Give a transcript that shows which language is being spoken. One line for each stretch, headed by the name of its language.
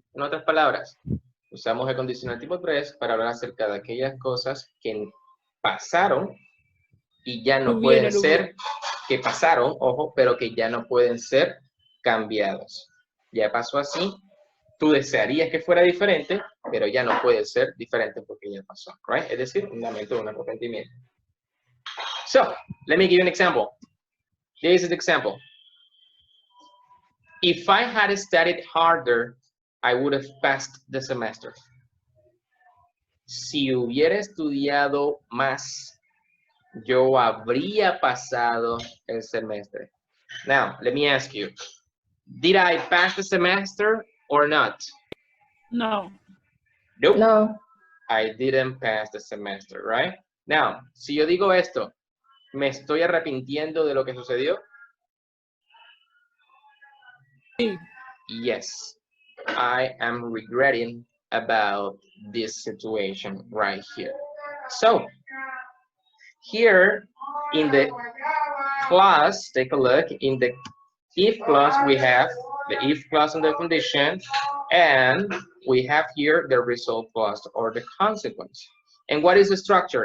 Spanish: En otras palabras, usamos el condicional tipo 3 para hablar acerca de aquellas cosas que pasaron y ya no pueden ser, que pasaron, ojo, pero que ya no pueden ser cambiados. Ya pasó así, tú desearías que fuera diferente, pero ya no puede ser diferente porque ya pasó, right? Es decir, un lamento o un arrepentimiento.
English: So, let me give you an example. This is the example. If I had studied harder, I would have passed the semester.
Spanish: Si hubiera estudiado más, yo habría pasado el semestre.
English: Now, let me ask you, did I pass the semester or not?
Spanish: No.
English: Nope.
Spanish: No.
English: I didn't pass the semester, right?
Spanish: Now, si yo digo esto, ¿me estoy arrepintiendo de lo que sucedió? Sí.
English: Yes, I am regretting about this situation right here. So, here in the clause, take a look, in the if clause we have the if clause and the condition, and we have here the result clause or the consequence. And what is the structure?